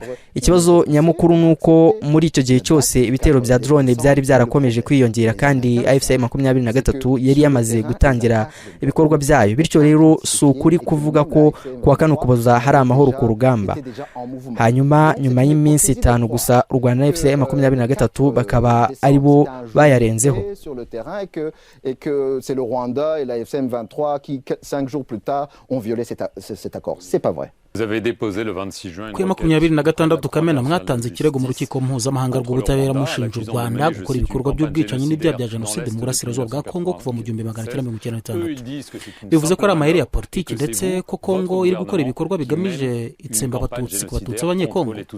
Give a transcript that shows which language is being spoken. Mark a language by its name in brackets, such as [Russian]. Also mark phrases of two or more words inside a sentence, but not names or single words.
[Kinyarwanda] Ikibazo nyamukuru nuko muri icyo gihe cyose ibitero bya drone byari byarakomeje kwiyongera kandi AFC M23 yari yamaze gutangira ibikorwa byayo, bityo rero si ukuri kuvuga ko kuwa kane Ukuboza hari amahoro ku rugamba. Hanyuma nyuma y'iminsi 5 gusa u Rwanda na FCM 23 bakaba ari bo bayarenzeho. [French] Et que c'est le Rwanda et la FCM 23 qui 5 jours plus tard ont violé cet accord. C'est pas vrai. Vous avez déposé le 26 juin. [Kinyarwanda] Ku 26 Kamena mwatanze ikirego mu rukiko mpuzamahanga rw'ubutabera mushinja u Rwanda gukora ibikorwa by'ubwicanyi n'ibyaha bya jenoside mu burasirazuba bwa Kongo kuva mu 1996. Bivuze ko ari amayeri ya politiki ndetse ko Kongo iri gukora ibikorwa bigamije itsemba abatutsi ku batutsi b'abanyekongo.